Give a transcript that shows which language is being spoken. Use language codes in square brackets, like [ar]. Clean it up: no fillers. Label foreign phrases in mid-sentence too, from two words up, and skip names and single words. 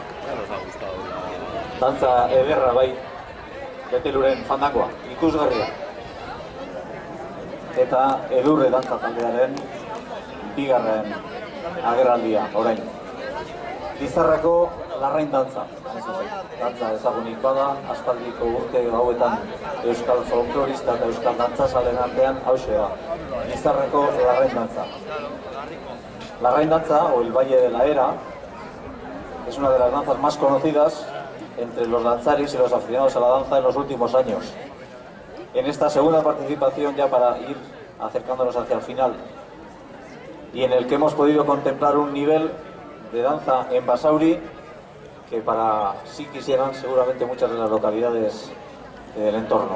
[es] nos ha gustado [eu] Dantza ederra bai, Beteluren fandakoa, ikusgarria. Eta Edurre dantza taldearen bigarren agerraldia, orain. Lizarrako larrain dantza. Dantza ezagunik bada, aspaldiko urte hauetan euskal folklorista eta euskal dantzazalen artean hauxe da. Lizarrako larrain dantza. [es] Larrain danza, o el Valle de la Era, es una de las danzas más conocidas entre los danzaris y los aficionados a la danza en los últimos años. En esta segunda participación, ya para ir acercándonos hacia el final, y en el que hemos podido contemplar un nivel de danza en Basauri que para sí quisieran seguramente muchas de las localidades del entorno.